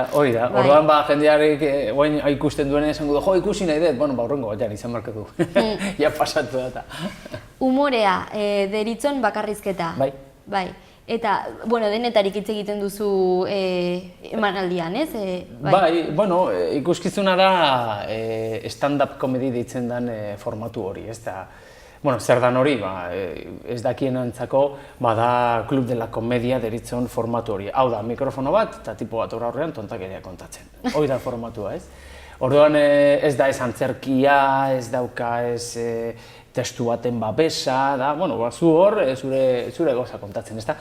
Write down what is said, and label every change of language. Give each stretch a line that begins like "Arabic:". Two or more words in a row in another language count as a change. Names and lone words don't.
Basque: Hori da, orduan jendearik oain ikusten duen esango du, ikusi nahi dut, bueno, horrengo batean izan markatu, ja pasatu da. Umorea deritzon bakarrizketa. Bai. Eta, bueno, denetarik hitz egiten duzu emanaldian, ez? Bai, bueno, ikuskizuna da
English: stand-up comedy
Basque: deitzen den formatu hori, ez da. Bueno, zer dan hori, ez dakienentzako, da Club de la Comedia deritzon formatu hori. Hau da, mikrofono bat, eta tipo bat horrean tontakeria kontatzen. Hori da formatua, ez? Orduan ez da ez antzerkia, ez dauka ez testu baten babesa, da, bueno, zu hor, zure goza kontatzen, ezta?